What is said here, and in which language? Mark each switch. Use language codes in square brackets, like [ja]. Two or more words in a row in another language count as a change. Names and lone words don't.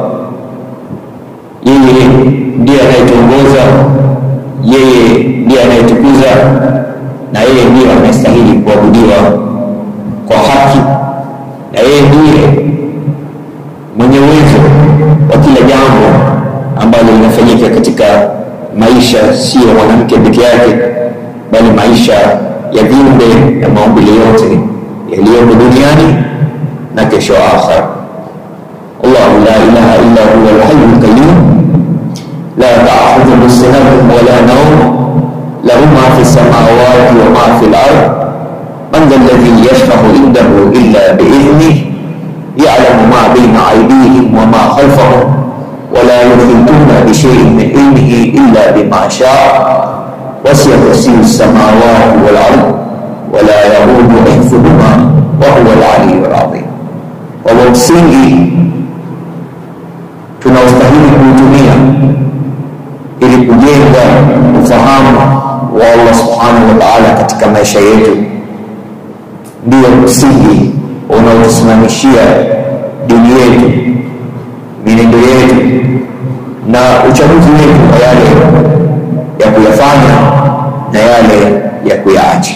[sw] yeye ndiye anayetuongoza, yeye ndiye anayetukuza, na yeye ndiye anastahili kuabudiwa kwa haki, na yeye ndiye mwenye uwezo wa kila jambo ambalo linafanyika katika maisha, sio mwanamke peke yake, bali maisha ya viumbe na maumbile yote yaliyomo duniani na kesho akhera. [ar] الله لا إله إلا هو الحي القيوم لا تأخذه سنة ولا نوم له ما في السماوات وما في الأرض من ذا الذي يشفع عنده إلا بإذنه يعلم ما بين أيديهم وما خلفهم ولا يحيطون بشيء من علمه إلا بما شاء وسع كرسيه السماوات والأرض ولا يئوده حفظهما وهو العلي العظيم. [sw] Kwa msingi tunaostahili kuutumia ili kujenga ufahamu wa Allah [ar] سبحانه وتعالى [sw] katika maisha yetu, ndio msingi unaotusimamishia dini yetu, mienendo yetu na uchaguzi wetu wa yale ya kuyafanya na yale ya kuyaacha.